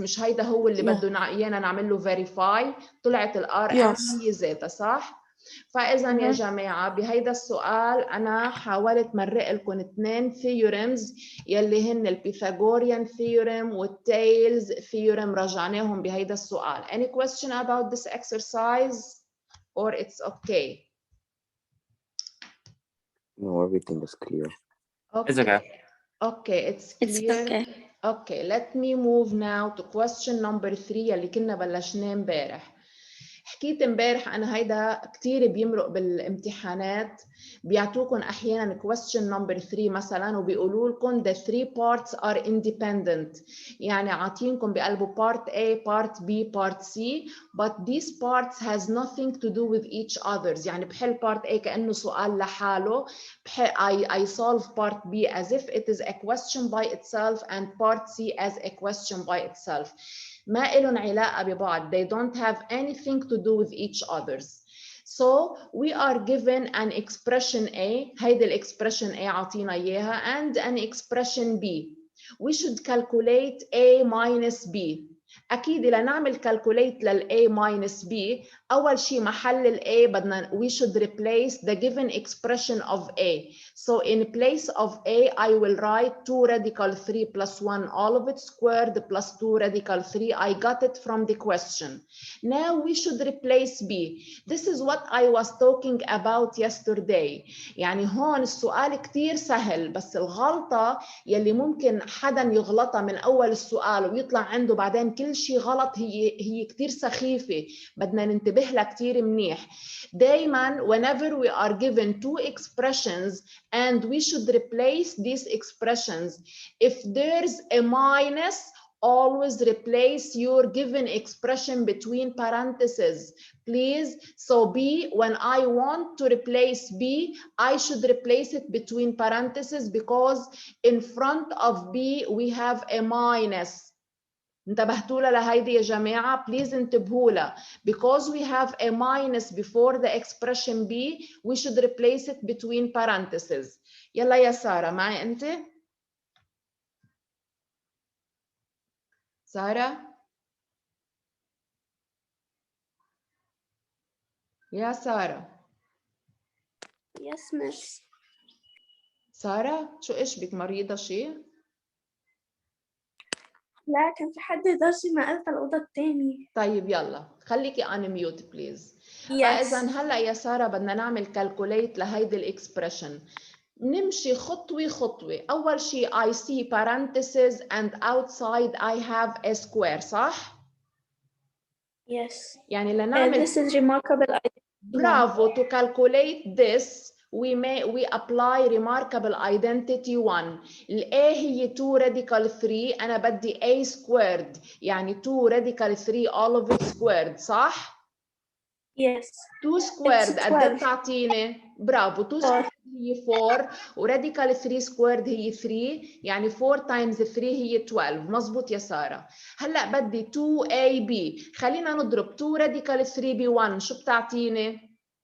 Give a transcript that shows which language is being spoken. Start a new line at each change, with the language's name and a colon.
Arabic: مش هيدا هو اللي بده إيانا نعمل له verify. طلعت ال RM هي ذاتها صح؟ فإذا يا جماعة بهيدا السؤال أنا حاولت مرق لكم 2 theorems يلي هن البيثاغوريان theorem والتيلز theorem رجعناهم بهيدا السؤال.
English: Any question about this exercise or it's okay? No, everything is clear. Okay. It's okay. Okay, it's clear. It's okay. Okay, let me move now to question number 3
Arabic: يلي كنا بلشناه امبارح. حكيت امبارح انا هيدا كثير بيمرق بالامتحانات. بيعطوكم احيانا question number 3 مثلا وبيقولوا لكم
English: the 3 parts are independent.
Arabic: يعني عاطينكم بقلبه
English: part A, part B, part C, but these parts has nothing to do with each others.
Arabic: يعني بحل part A كأنه سؤال لحاله.
English: I solve part B as if it is a question by itself and part C as a question by itself.
Arabic: ما إلهم علاقة ببعض.
English: They don't have anything to do with each others. So we are given an expression A.
Arabic: هيدي الإكسبريشن A عطينا إياها
English: and an expression B. We should calculate A minus B.
Arabic: أكيد لنعمل calculate لل A minus B أول شيء محل ال A بدنا
English: we should replace the given expression of A. So in place of A I will write 2 radical 3 plus 1 all of it squared plus 2 radical 3. I got it from the question. Now we should replace B. This is what I was talking about yesterday.
Arabic: يعني هون السؤال كتير سهل بس الغلطة يلي ممكن حدا يغلطها من أول السؤال ويطلع عنده بعدين كل شيء غلط هي كتير سخيفة. بدنا ننتبه لها كتير منيح.
English: دايما whenever we are given two expressions and we should replace these expressions, if there's a minus always replace your given expression between parentheses, please. So B, when I want to replace B, I should replace it between parentheses because in front of B we have a minus.
Arabic: انتبهتوا لها لهيدي يا جماعة؟ please انتبهوا لها.
English: Because we have a minus before the expression B, we should replace it between parentheses.
Arabic: يلا يا سارة، معي أنت؟ سارة؟ يا سارة.
English: Yes, miss.
Arabic: سارة، شو إيش بك، مريضة شيء؟ لا، كان في حد درسي ما قلت الأوضة التاني. طيب يلا خليكي
English: on mute please. Yes.
Arabic: فإذا هلا يا سارة بدنا نعمل calculate لهيدي الإكسبريشن. نمشي خطوة خطوة.
English: أول شيء I see parentheses and outside I have a square، صح؟ Yes. يعني لنعمل This is remarkable. برافو. To calculate this we apply remarkable identity 1. ال A هي 2 radical 3، أنا بدي A squared يعني 2 radical 3 all of it squared، صح؟ Yes. 2 squared قد 12.
Arabic: بتعطيني؟ برافو. 2 squared هي 4 وراديكال 3 squared هي 3، يعني 4 times 3 هي 12. مزبوط يا سارة. هلا بدي 2AB، خلينا نضرب 2 radical 3 ب 1، شو بتعطيني؟